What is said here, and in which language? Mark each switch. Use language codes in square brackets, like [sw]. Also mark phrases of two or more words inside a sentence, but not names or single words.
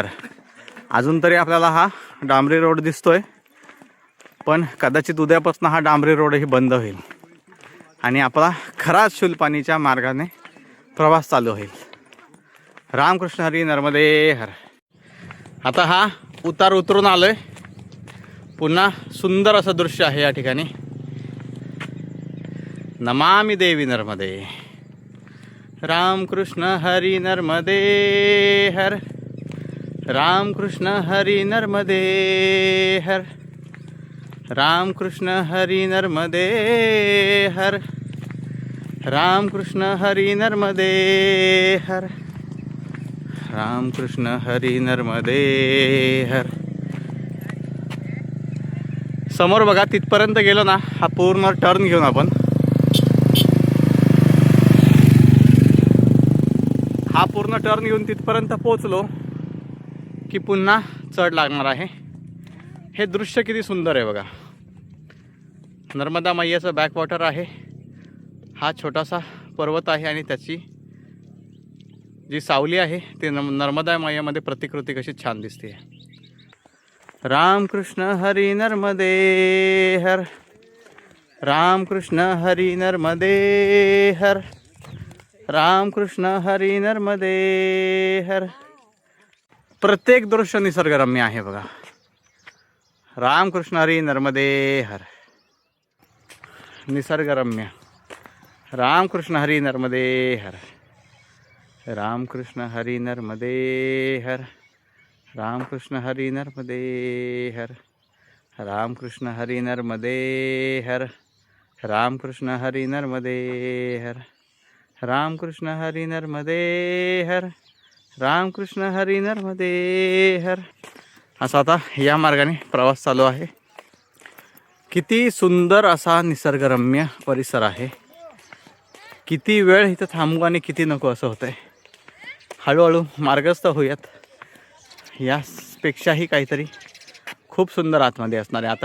[mr] अजून तरी आपल्याला हा डांबरी रोड दिसतोय, पण कदाचित उद्यापासून हा डांबरी रोडही बंद होईल आणि आपला खराच शूलपाणीच्या मार्गाने प्रवास चालू होईल. रामकृष्णारी नर्मदे हर. आता हा उतार उतरून आलोय. पुन्हा सुंदर असं दृश्य आहे या ठिकाणी. [sa] नमामि देवी नर्मदे. [mr] रामकृष्ण हरी नर्मदे हर. रामकृष्ण हरी नर्मदे हर. रामकृष्ण हरी नर्मदे हर. रामकृष्ण हरी नर्मदे हर. रामकृष्ण हरी नर्मदे हर. समोर बघा तिथपर्यंत गेलो ना, हा पूर्ण टर्न घेऊन आपण तिथपर्यंत पोहोचलो की पुन्हा चढ लागणार आहे. हे दृश्य किती सुंदर आहे बघा. नर्मदा मैयाचं बॅकवॉटर आहे. हा छोटासा पर्वत आहे आणि त्याची जी सावली आहे ती नर्मदा मैयामध्ये प्रतिकृती कशी छान दिसते. राम कृष्ण हरी नर्मदे हर, राम कृष्ण हरी नर्मदे हर, राम कृष्ण हरी नर्मदे हर. प्रत्येक दृश्य निसर्गरम्य आहे बघा. राम कृष्ण हरी नर्मदे हर. निसर्गरम्य. राम कृष्ण हरी नर्मदे हर. राम कृष्ण हरी नर्मदे हर. राम कृष्ण हरी नर्मदे हर. राम कृष्ण हरी नर्मदे हर. राम कृष्ण हरी नर्मदे हर. राम कृष्ण हरी नर्मदे हर. राम कृष्ण हरी नर्मदे हर. असा आता या मार्गाने प्रवास चालू आहे. किती सुंदर असा निसर्गरम्य परिसर आहे. किती वेळ इथं थांबू आणि किती नको असं होतंय. हळूहळू मार्गस्थ होऊयात. यापेक्षाही काहीतरी खूप सुंदर आतमध्ये असणार आहे.